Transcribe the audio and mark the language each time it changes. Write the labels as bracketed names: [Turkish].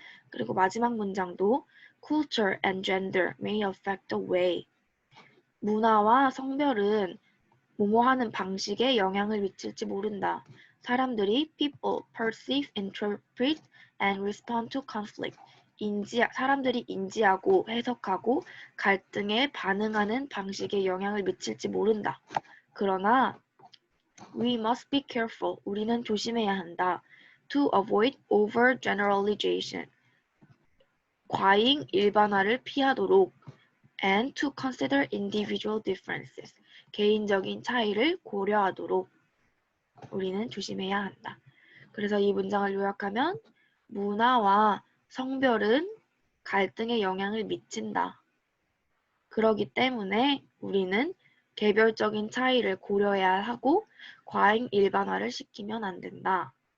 [Korean] 그리고 마지막 문장도 [English] culture and gender may affect the way [Korean] 문화와 성별은 뭐뭐하는 방식에 영향을 미칠지 모른다. 사람들이 [English] people perceive, interpret, and respond to conflict [Korean] 사람들이 인지하고 해석하고 갈등에 반응하는 방식에 영향을 미칠지 모른다. 그러나 [English] we must be careful. [Korean] 우리는 조심해야 한다. [English] To avoid overgeneralization. [Korean] 과잉 일반화를 피하도록 [English] and to consider individual differences. [Korean] 개인적인 차이를 고려하도록 우리는 조심해야 한다. 그래서 이 문장을 요약하면 문화와 성별은 갈등에 영향을 미친다. 그러기 때문에 우리는 개별적인 차이를 고려해야 하고 과잉 일반화를 시키면 안 된다.